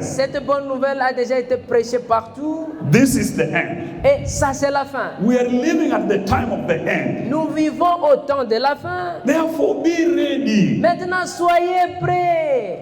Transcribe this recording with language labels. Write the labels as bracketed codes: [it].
[fr] cette bonne nouvelle a déjà été prêchée partout. [en] This is the end. [fr] Et ça, c'est la fin. [en] We are living at the time of the end. [fr] Nous vivons au temps de la fin. [en] Therefore, be ready. [fr] Maintenant, soyez prêts.